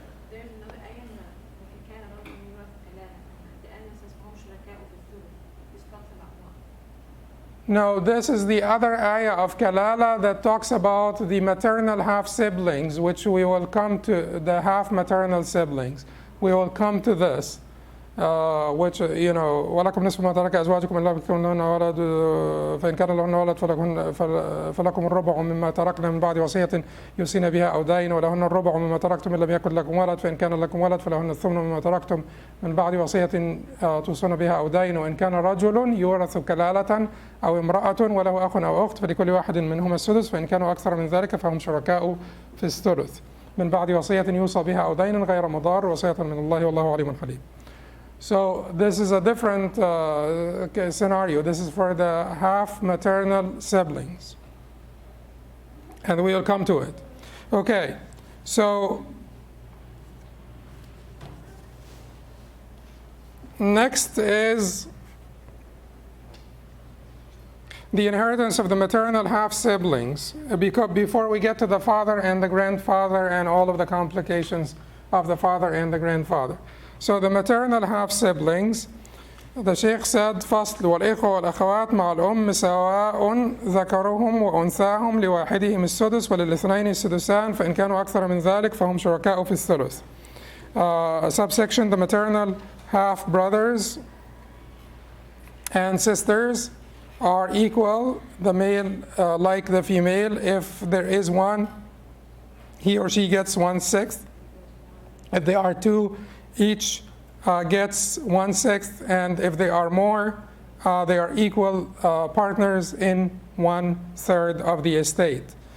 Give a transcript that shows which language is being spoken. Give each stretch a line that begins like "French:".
English: There's another
Arabic: آية إن وإن كان رجل يورث كلالة لأن اسمهم شركاء في الثلث.
English: This talks about what? No, this is the other ayah of Kalala that talks about the maternal half siblings, which we will come to, the half maternal siblings. We will come to this. Which
Arabic: ولكم نصف ما ترك أزواجكم إن لم يكن لهن ولد فإن كان لهن ولد فلكم الربع مما تركنا من بعد وصية يوصين بها أو دين ولهن الربع مما تركتم إن لم يكن لكم ولد فإن كان لكم ولد فلهن الثمن مما تركتم من بعد وصية توصون بها أو دين وإن كان رجل يورث كلالة أو امرأة وله أخ أو أخت فلكل واحد منهما السدس فإن كانوا أكثر من ذلك فهم شركاء في الثلث من بعد وصية يوصى بها أو دين غير مضار وصية من الله والله عليم حليم.
English: So this is a different scenario. This is for the half maternal siblings. And we'll come to it. Okay, so next is the inheritance of the maternal half siblings. Because before we get to the father and the grandfather and all of the complications of the father and the grandfather. So the maternal half siblings, the Sheikh said,
Arabic: فصل والإخوة والأخوات مع الأم سواء ذكرهم وأنثاهم لواحدهم السدس وللاثنين السدسان فإن كانوا أكثر من ذلك فهم شركاء في الثلث.
English: Subsection, the maternal half brothers and sisters are equal, the male like the female. If there is one, he or she gets 1/6. If there are two, each gets 1/6, and if they are more, they are equal partners in 1/3 of the estate.